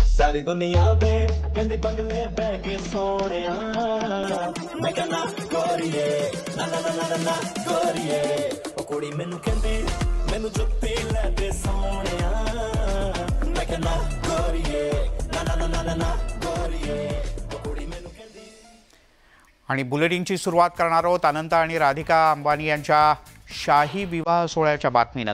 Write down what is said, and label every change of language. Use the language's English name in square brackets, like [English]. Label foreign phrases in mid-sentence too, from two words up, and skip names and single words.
[Punjabi] ਸਾਰੀ ਦੁਨੀਆ ਪੇ ਕਹਿੰਦੀ ਬੰਗਲੇ ਬਹਿ ਕੇ ਸੋਹਣਿਆ ਮੈਂ ਕਹਿਨਾ ਗੋਰੀਏ ਨਾ ਨਾ ਨਾ ਨਾ ਨਾ ਗੋਰੀਏ ਓ ਕੁੜੀ ਮੈਨੂੰ ਕਹਿੰਦੀ ਮੈਨੂੰ ਜੁੱਤੀ ਲੈ ਦੇ ਸੋਹਣਿਆ ਮੈਂ ਕਹਿਨਾ ਗੋਰੀਏ ਨਾ ਨਾ ਨਾ ਨਾ ਨਾ ਗੋਰੀਏ ਓ ਕੁੜੀ ਮੈਨੂੰ ਕਹਿੰਦੀ। [Marathi] आणि बुलेटिनची सुरुवात करणार आहोत अनंत आणि राधिका अंबानी यांच्या शाही विवाह सोहळ्याच्या बातमीनं।